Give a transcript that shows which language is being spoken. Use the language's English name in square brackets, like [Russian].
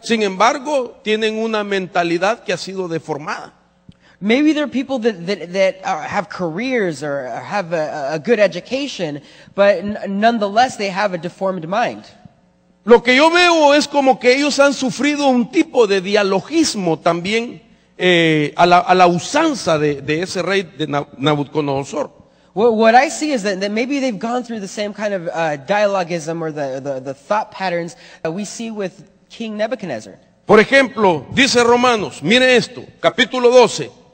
[Spanish] Sin embargo, tienen una mentalidad que ha sido deformada. [English] Maybe there are people that have careers or have a good education, but nonetheless they have a deformed mind. [Spanish] Lo que yo veo es como que ellos han sufrido un tipo de dialogismo también a la usanza de ese rey de Nabucodonosor. [English] Well, what I see is that maybe they've gone through the same kind of dialogism or the thought patterns that we see with King Nebuchadnezzar. [Spanish] Por ejemplo, dice Romanos, mire esto, capítulo 1.